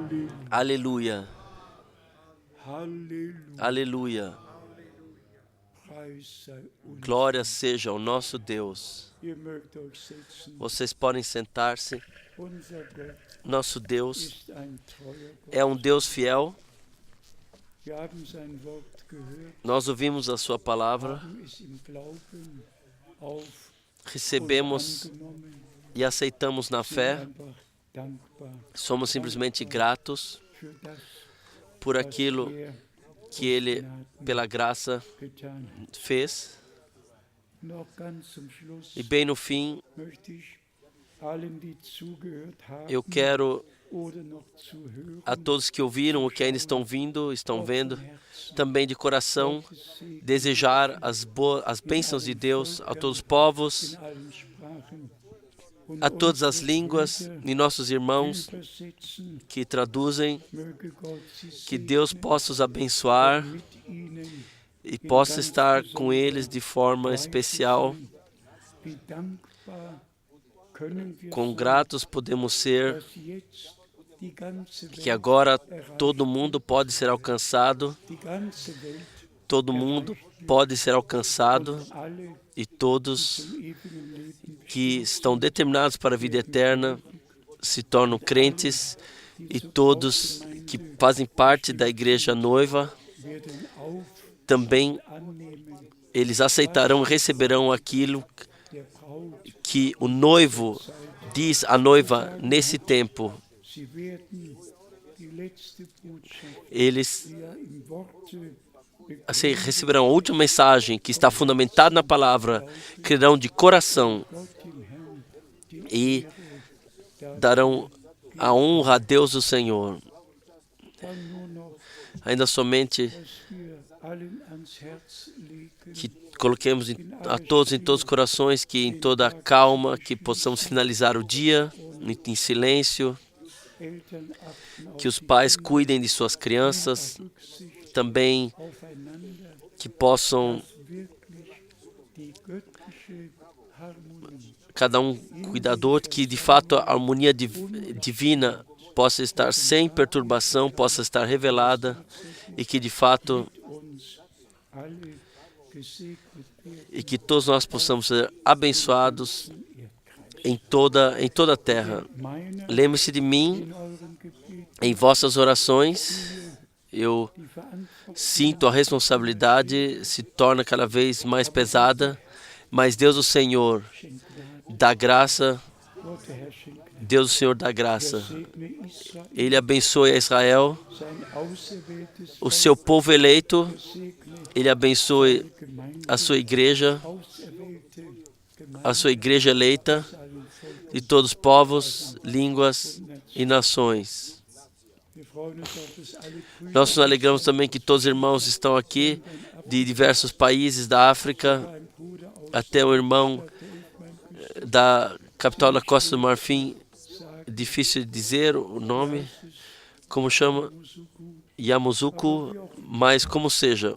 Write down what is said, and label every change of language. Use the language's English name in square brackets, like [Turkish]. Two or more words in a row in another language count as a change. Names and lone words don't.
[Portuguese] Aleluia. Aleluia. [German] Preis sei uns. [Portuguese] Glória seja ao nosso Deus. [German] Ihr mögt euch setzen. [Portuguese] Vocês podem sentar-se. [German] Unser Gott [Portuguese] Nosso Deus [German] ist ein treuer Gott. [Portuguese] é um Deus fiel. [German] Wir haben sein Wort gehört, [Portuguese] Nós ouvimos a sua palavra, [German] haben es im Glauben auf [Portuguese] recebemos [German] und angenommen, [Portuguese] e aceitamos na [German] sind [Portuguese] fé. [German] einfach dankbar [Portuguese] Somos simplesmente gratos [German] für das, [Portuguese] por [German] was [Portuguese] aquilo [German] er [Portuguese] que Ele, [German] Gnaden [Portuguese] pela graça, [German] getan hat. [Portuguese] fez. [German] Noch ganz zum Schluss [Portuguese] E bem no fim, [German] möchte ich allen, die zugehört haben [Portuguese] eu quero [German] oder noch zuhören, [Portuguese] a todos que ouviram, ou que ainda estão vindo, estão vendo, também de coração, desejar as bênçãos de Deus a todos os povos, [German] in allen Sprachen und [Portuguese] a todas as [German] unsere [Portuguese] línguas, [German] Brüder [Portuguese] e nossos irmãos [German] übersetzen, [Portuguese] que traduzem, [German] möge Gott sie [Portuguese] que Deus possa os abençoar [German] mit ihnen [Portuguese] e possa estar com eles de forma especial. [German] wie dankbar können wir [Portuguese] Quão [German] sein, [Portuguese] gratos podemos ser, [German] dass jetzt die ganze [Portuguese] que [German] Welt, [Portuguese] agora todo mundo pode ser alcançado, [German] die ganze Welt [Portuguese] todo mundo pode ser alcançado, [German] alle [Portuguese] e todos [German] zum ewigen Leben [Portuguese] que estão determinados para a vida eterna se tornam crentes, e todos que fazem parte da igreja noiva [German] werden auf [Portuguese] também [German] annehmen, [Portuguese] eles aceitarão e receberão aquilo [German] der Braut. [Portuguese] que o noivo diz à noiva nesse tempo. [German] Sie werden die letzte Botschaft, [Portuguese] Eles [German] die ja im Worte [Portuguese] assim, receberão a última mensagem que está fundamentada na palavra, crerão de coração [German] Gott dem Herrn die [Portuguese] e [German] Ehre [Portuguese] darão a honra a Deus o Senhor. [German] dann nur noch, [Portuguese] Ainda somente [German] dass wir allen ans Herz legen, [Portuguese] que coloquemos a todos em todos os corações, que em toda a calma, que possamos finalizar o dia em silêncio, [German] Eltern achten auf [Portuguese] que os pais cuidem de suas crianças, [German] Rücksicht [Portuguese] também [German] aufeinander, [Portuguese] que possam, [German] wirklich die göttliche Harmonie [Portuguese] cada um cuidador, que de fato a harmonia divina possa estar sem perturbação, possa estar revelada, e que de fato, [German] uns alle gesegnet werden [Portuguese] e que todos nós possamos ser abençoados em toda a terra. [German] meiner [Portuguese] Lembre-se de mim [German] in euren Gebeten [Portuguese] em vossas orações. Eu [German] die Verantwortung [Portuguese] sinto a responsabilidade se torna cada vez mais pesada, mas Deus o Senhor [German] schenkt Gnade. [Portuguese] dá graça, [German] Gott der Herr schenkt Gnade. [Portuguese] Deus o Senhor dá graça. [German] Segne Israel, [Portuguese] Ele abençoe a Israel, [German] sein auserwähltes [Portuguese] o seu povo eleito, [German] segne [Portuguese] Ele abençoe [German] Gemeinde, [Portuguese] a sua igreja, [German] auserwählte Gemeinde [Portuguese] a sua igreja eleita, [German] allen Völkern. [Portuguese] de todos os povos, línguas e nações. [German] Wir freuen uns auf das alle Brüder [Portuguese] Nós nos alegramos também que todos os irmãos estão aqui de diversos países da África, [German] ein Bruder aus [Portuguese] até o irmão [German] der Elfenbeinküste [Portuguese] da capital da Costa do Marfim, difícil de dizer o nome, como chama, Yamoussoukro, mas como seja,